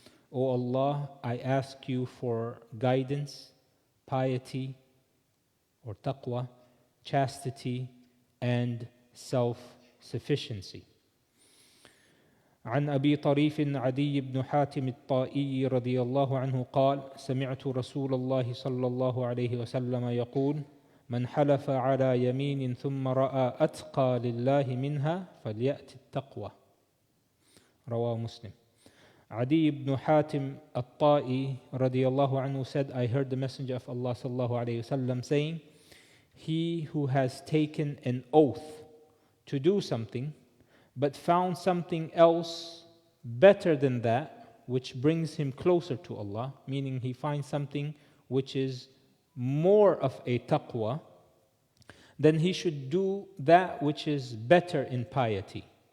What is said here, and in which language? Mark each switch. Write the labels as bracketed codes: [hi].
[en] O Allah, I ask you for guidance, piety or taqwa, chastity and self-sufficiency. [ar] عن أبي طريف عدي بن حاتم الطائي رضي الله عنه قال سمعت رسول الله صلى الله عليه وسلم يقول من حلف على يمين ثم رأى أتقى لله منها فليأت التقوى رواه مسلم. [en] Adi ibn Hatim al-Ta'i radiallahu anhu said, I heard the Messenger of Allah sallallahu alayhi wasallam saying, he who has taken an oath to do something but found something else better than that, which brings him closer to Allah, meaning he finds something which is more of a taqwa, then he should do that which is better in piety.